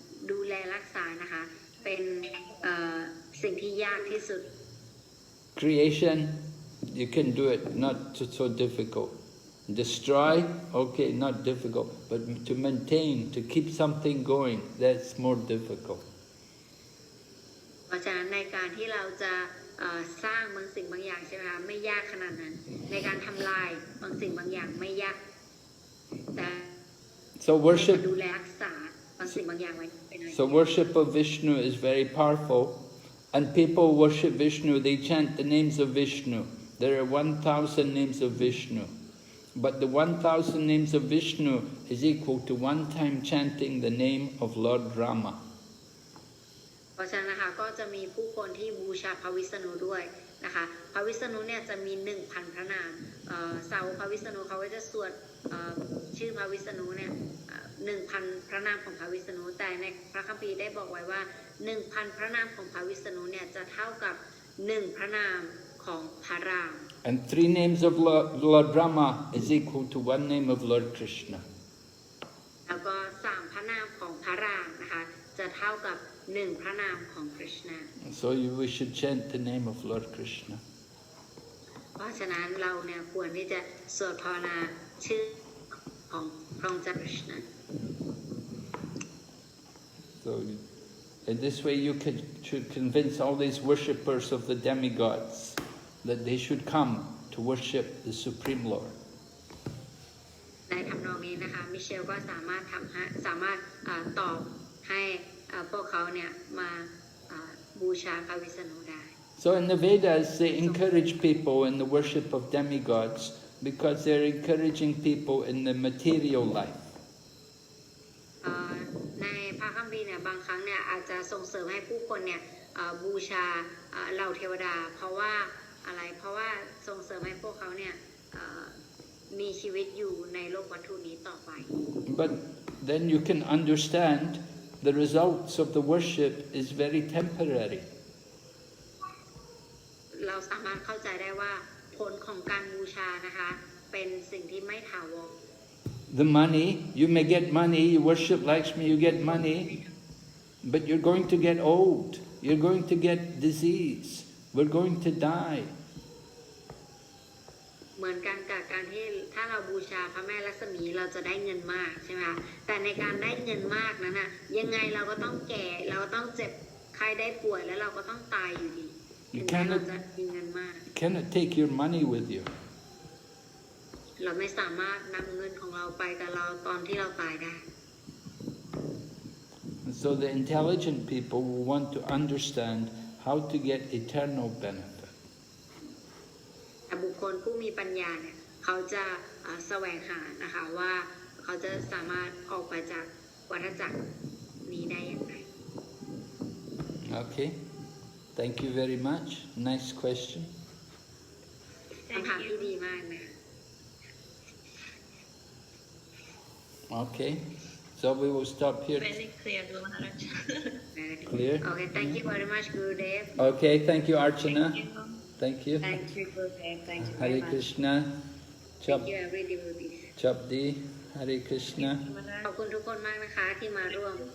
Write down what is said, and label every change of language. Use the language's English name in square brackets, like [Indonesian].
[Thai] ดูแลรักษานะคะเป็นสิ่งที่ยากที่สุด [English] Creation, you can do it, not so difficult. Destroy, okay, not difficult, but to maintain, to keep something going, that's more difficult. [Thai] เพราะฉะนั้นในการที่เราจะสร้างบางสิ่งบางอย่างใช่ไหมคะไม่ยากขนาดนั้นในการทำลายบางสิ่งบางอย่างไม่ยากแต่ [English] So worship [Thai] ดูแลรักษาบางสิ่งบางอย่างไว้เป็นอะไร [English] So worship of Vishnu is very powerful, and people worship Vishnu, they chant the names of Vishnu. There are 1,000 names of Vishnu. But the 1,000 names of Vishnu is equal to one time chanting the name of Lord Rama. [Thai] เพราะฉะนั้นนะคะก็จะมีผู้คนที่บูชาพระวิษณุด้วยนะคะพระวิษณุเนี่ยจะมี 1,000 พระนามสาวกพระวิษณุเขาก็จะสวดชื่อพระวิษณุเนี่ย 1,000 พระนามของพระวิษณุแต่ในพระคัมภีร์ได้บอกไว้ว่า 1,000 พระนามของพระวิษณุเนี่ยจะเท่ากับ1พระนามของพระราม [English] And 3 names of Lord Rama is equal to 1 name of Lord Krishna. [Thai] แล้วก็3พระนามของพระรามนะคะจะเท่ากับ1พระนามของคริชนา [English] So we should chant the name of Lord Krishna. [Thai] เพราะฉะนั้นเราเนี่ยควรที่จะสวดภาวนาชื่อของพระองค์เจ้าคริชนา [English] So in this way you should convince all these worshippers of the demigods that they should come to worship the Supreme Lord. [Thai] ในทำนองนี้นะคะมิเชลก็สามารถตอบให้พวกเขาเนี่ยมาบูชาพระวิษณุได้ [English] So in the Vedas they encourage people in the worship of demigods because they're encouraging people in the material life. [Thai] ในพระคัมภีร์เนี่ยบางครั้งเนี่ยอาจจะส่งเสริมให้ผู้คนเนี่ยบูชาเหล่าเทวดาเพราะว่าอะไรเพราะว่าส่งเสริมให้พวกเขาเนี่ยมีชีวิตอยู่ในโลกวัตถุนี้ต่อไป [English] But then you can understand the results of the worship is very temporary. [Thai] เราสามารถเข้าใจได้ว่าผลของการบูชานะคะเป็นสิ่งที่ไม่ถาวร [English] The money, you may get money, you worship Lakshmi, you get money, but you're going to get old, you're going to get disease, we're going to die. [Thai] เหมือนกันกับการที่ถ้าเราบูชาพระแม่ลักษมีเราจะได้เงินมากใช่ไหมคะแต่ในการได้เงินมากนั้นน่ะยังไงเราก็ต้องแก่เราก็ต้องเจ็บใครได้ป่วยแล้วเราก็ต้องตายอยู่ดีถึงแม้เราจะมีเงินมาก [English] You cannot take your money with you. [Thai] เราไม่สามารถนำเงินของเราไปกับเราตอนที่เราตายได้ [English] And so the intelligent people will want to understand how to get eternal benefit. [Thai] แต่บุคคลผู้มีปัญญาเนี่ยเขาจะแสวงหานะคะว่าเขาจะสามารถออกไปจากวัฏจักรนี้ได้อย่างไร [English] Okay, thank you very much. Nice question. [Thai] คำถามที่ดีมากนะ [English] Okay, so we will stop here. very clear ดูมหาราช Clear? Okay, thank you very much, Gurudev. Okay, thank you, Archana. Thank you. Thank you, Gurudev. Thank you very Hare much. Krishna. Thank you, every devotee. Chapdi. Hare Krishna. [Thai] ขอบคุณทุกคนมากนะคะที่มาร่วม